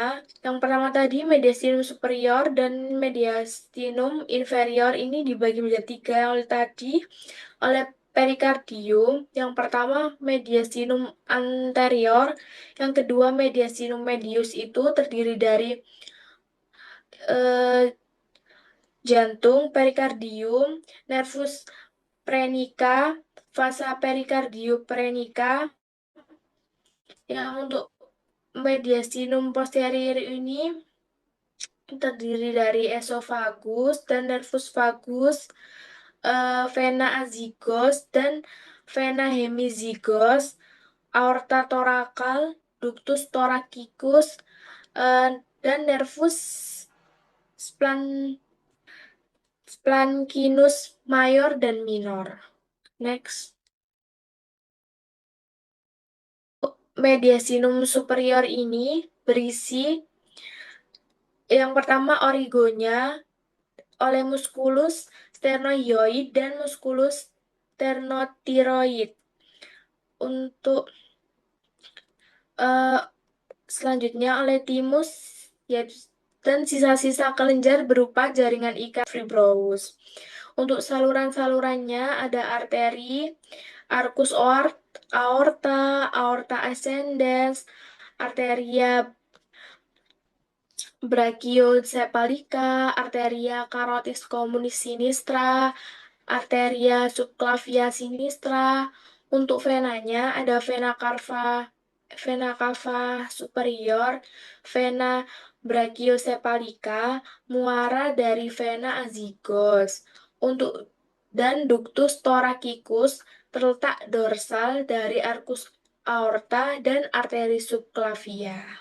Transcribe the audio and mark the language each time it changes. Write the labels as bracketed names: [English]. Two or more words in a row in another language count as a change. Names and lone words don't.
[Indonesian] Yang pertama tadi mediastinum superior dan mediastinum inferior ini dibagi menjadi 3 oleh tadi, oleh perikardium. Yang pertama mediastinum anterior, yang kedua mediastinum medius itu terdiri dari eh, jantung, perikardium, nervus prenica, vasa perikardiopprenica. Yang untuk mediastinum posterior ini terdiri dari esofagus dan nervus vagus, vena azygos dan vena hemizygos, aorta thoracal, ductus thoracicus, dan nervus splanchninus mayor dan minor. Next. Mediastinum superior ini berisi yang pertama origonya oleh musculus sternohyoid dan musculus sternotiroid. Untuk selanjutnya oleh timus, dan sisa-sisa kelenjar berupa jaringan ikat fibrous. Untuk saluran-salurannya ada arteri, arcus aorta, aorta ascendens, arteria brachiocephalica, arteria carotis communis sinistra, arteria subclavia sinistra. Untuk venanya ada vena cava superior, vena brachiocephalica, muara dari vena azygos. Dan ductus thoracicus terletak dorsal dari arcus aorta dan arteri subclavia.